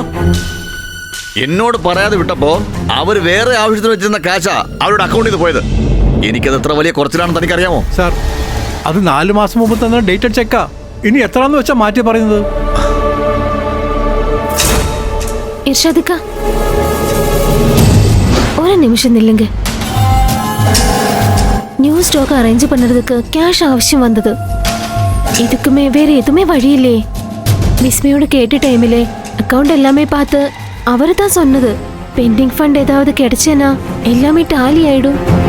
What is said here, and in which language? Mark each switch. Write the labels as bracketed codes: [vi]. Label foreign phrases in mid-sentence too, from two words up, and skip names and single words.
[ml] എന്നോട് പറയാതെ വിട്ടപ്പോ അവര് വേറെ ആവശ്യത്തിന് വെച്ചിരുന്ന കാശാ അവരുടെ അക്കൗണ്ടിൽ നിന്ന് പോയത്. എനിക്കത് എത്ര വലിയ കുറച്ചിലാണെന്ന് തനിക്കറിയാമോ? സാർ, അത് 4 മാസം മുമ്പ് തന്ന ഡേറ്റഡ് ചെക്കാ. ഇനി എത്രാന്ന് വെച്ചാ മാറ്റി പറയുന്നത്? ഇർഷാദിക്ക, [ta] ஒரு நிமிஷம் நில்லுங்க. [en] new stock arrange [ta] பண்ணுறதுக்கு கேஷ் அவசியம் வந்தது. இதுக்குமே வேற எதுவுமே வழி இல்லையே. விஸ்மயோட கேட்ட டைமில் அக்கௌண்ட் எல்லாமே பார்த்து அவர் தான் சொன்னது, [en] pending fund [ta] ஏதாவது கிடைச்சேன்னா எல்லாமே டாலி ஆயிடும்.